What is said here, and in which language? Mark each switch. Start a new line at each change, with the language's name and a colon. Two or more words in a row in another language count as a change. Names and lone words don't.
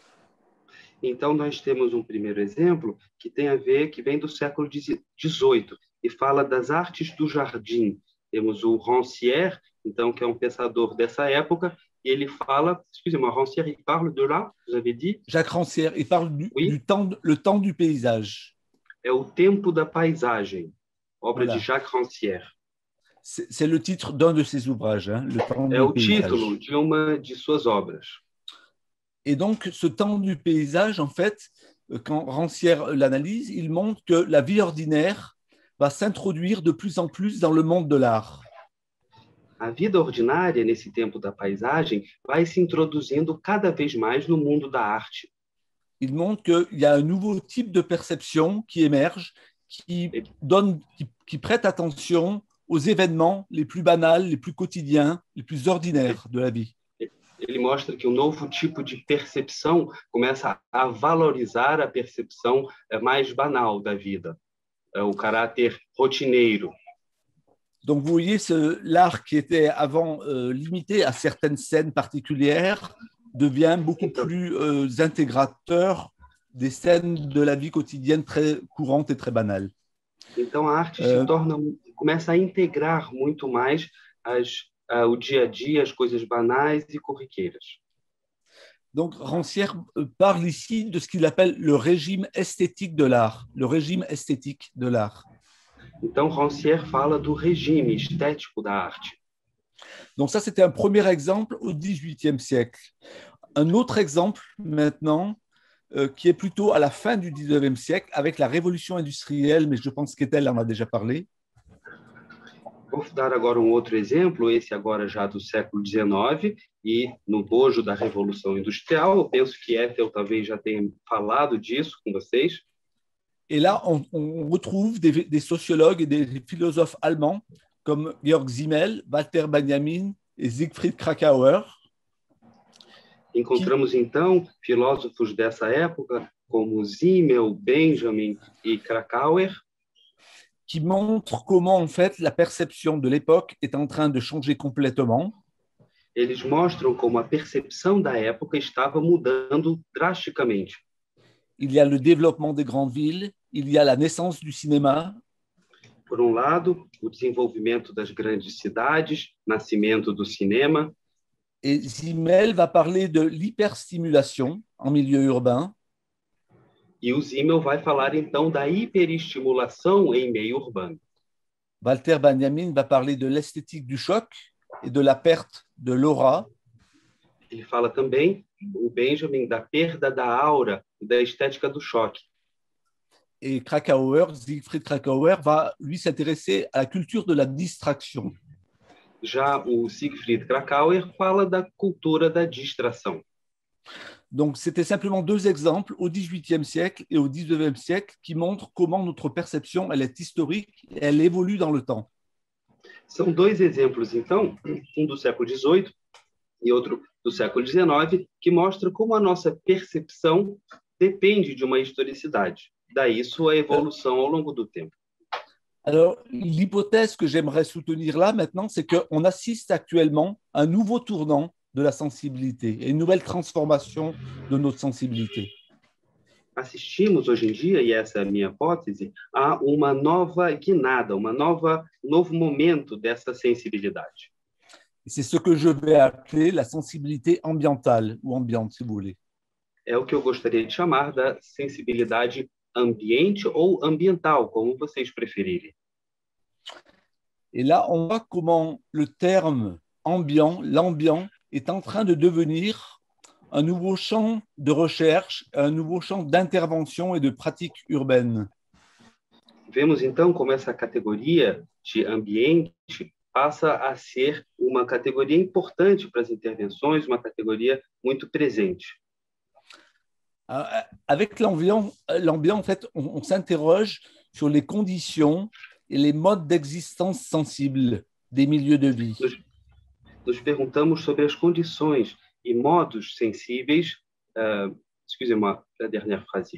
Portuguese: Então, nós temos primeiro exemplo que tem a ver, que vem do século XVIII, e fala das artes do jardim. Temos o Rancière, então, que é um pensador dessa época, e ele fala,
French: excusez-moi, Rancière, il parle de là, vous avez dit? Jacques Rancière, il parle Oui. le temps du paysage.
Portuguese: É o Tempo da Paisagem, obra de
French: Voilà. Jacques Rancière. C'est le titre d'un de ses ouvrages, hein, Le temps
Portuguese: É
French: du
Portuguese: o
French: paysage.
Portuguese: título de uma de suas obras.
French: Et donc, ce temps du paysage, en fait, quand Rancière l'analyse, il montre que la vie ordinaire va s'introduire de plus en plus dans le monde de l'art.
Portuguese: A vida ordinária, nesse tempo da paisagem, vai se introduzindo cada vez mais no mundo da arte.
French: Il montre qu'il y a un nouveau type de perception qui émerge, qui prête attention aux événements les plus banals, les plus quotidiens, les plus ordinaires de la vie.
Portuguese: Ele mostra que um novo tipo de percepção começa a valorizar a percepção mais banal da vida, o caráter rotineiro.
French: Donc, vous voyez, l'art qui était avant limité à certaines scènes particulières devient beaucoup plus intégrateur des scènes de la vie quotidienne très courantes et très banales.
Portuguese: Então, a arte começa a integrar muito mais o dia a dia, as coisas banais e corriqueiras.
French: Donc, Rancière parle ici de ce qu'il appelle le régime esthétique de l'art, le régime esthétique de l'art.
Portuguese: Então, Rancière fala do regime estético da arte.
French: Donc ça, c'était un premier exemple au XVIIIe siècle. Un autre exemple maintenant, qui est plutôt à la fin du XIXe siècle, avec la révolution industrielle, mais je pense qu'Ethel en a déjà parlé.
Portuguese: Vou dar agora um outro exemplo, esse agora já do século XIX, e no bojo da Revolução Industrial. Eu penso que Ethel talvez já tenha falado disso com vocês.
French: Et là, on retrouve des sociologues et des philosophes allemands comme Georg Simmel, Walter Benjamin et Siegfried Kracauer.
Portuguese: Encontramos, então, filósofos dessa época, como Simmel, Benjamin e Kracauer,
French: qui montrent comment, en fait, la perception de l'époque est en train de changer complètement.
Portuguese: Eles mostram como a percepção da época estava mudando drasticamente.
French: Il y a le développement des grandes villes, il y a la naissance du cinéma.
Portuguese: Por um lado, o desenvolvimento das grandes cidades, nascimento do cinema.
French: Et Simmel va parler de l'hyperstimulation en milieu urbain.
Portuguese: E o Simmel vai falar, então, da hiperestimulação em meio urbano.
French: Walter Benjamin va parler de l'esthétique du choc et de la perte de l'aura.
Portuguese: Ele fala também, o Benjamin, da perda da aura e da estética do choque.
French: Et Kracauer, Siegfried Kracauer, va, lui, s'intéresser à la culture de la distraction.
Portuguese: Já o Siegfried Kracauer fala da cultura da distração.
French: Donc, c'était simplement deux exemples au XVIIIe siècle et au XIXe siècle qui montrent comment notre perception, elle est historique et elle évolue dans le temps.
Portuguese: São dois exemplos, então, um do século XVIII e outro do século XIX, que mostra como a nossa percepção depende de uma historicidade. Daí sua
French: évolution au long du temps. Alors, l'hypothèse que j'aimerais soutenir là maintenant, c'est qu'on assiste actuellement à un nouveau tournant de la sensibilité et une nouvelle transformation de notre sensibilité.
Portuguese: Assistimos hoje em dia, e essa é a minha hipótese, a uma nova guinada, novo momento dessa sensibilidade.
French: C'est ce que je vais appeler la sensibilité ambientale ou ambiante, si vous voulez.
Portuguese: É o que eu gostaria de chamar da sensibilidade ambiente ou ambiental, como vocês preferirem.
French: Et là, on voit comment le terme ambiant, l'ambiant, est en train de devenir un nouveau champ de recherche, un nouveau champ d'intervention et de pratique urbaine.
Portuguese: Vemos então como essa categoria de ambiente passa a ser uma categoria importante para as intervenções, uma categoria muito presente.
French: Avec l'ambiant, en fait, on s'interroge sur les conditions et les modes d'existence sensibles des milieux de vie.
Portuguese: Nos perguntamos sobre as condições e modos sensíveis.
French: Excusez-moi, la dernière phrase.